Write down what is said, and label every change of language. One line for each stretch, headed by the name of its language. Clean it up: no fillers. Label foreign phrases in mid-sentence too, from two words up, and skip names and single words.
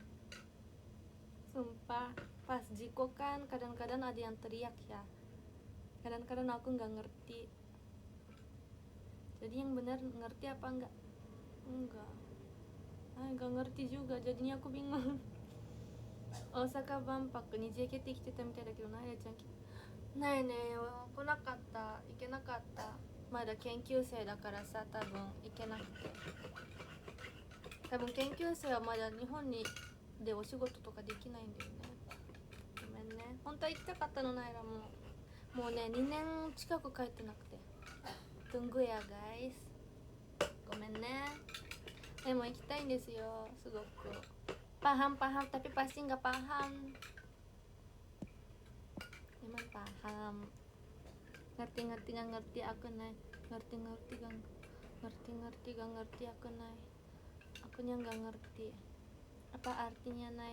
Indonesian: Sumpah pas Jiko kan kadang-kadang ada yang teriak ya. Kadang-kadang aku nggak ngerti. Jadi yang benar ngerti apa enggak? Enggak. Nggak ngerti juga. Jadinya aku bingung.
Japanese: Osaka 万博に JKT 来てたみたいだけど、ナイラちゃんないね、来なかった。行けなかった。まだ研究生だからさ、多分行けなくて。多分研究生はまだ日本にでお仕事とかできないんだよね。ごめんね。本当は行きたかったの、ナイラも。もうね、2年近く帰ってなくて。
Indonesian: Tunggu ya guys。
Japanese: ごめんね。でも行きたいんですよ、すごく。
Indonesian: paham tapi pasti nggak paham. Emang paham. Ngerti nggak ngerti aku Nay. Ngerti gak ngerti aku Nay. Akunya nggak ngerti. Apa artinya Nay?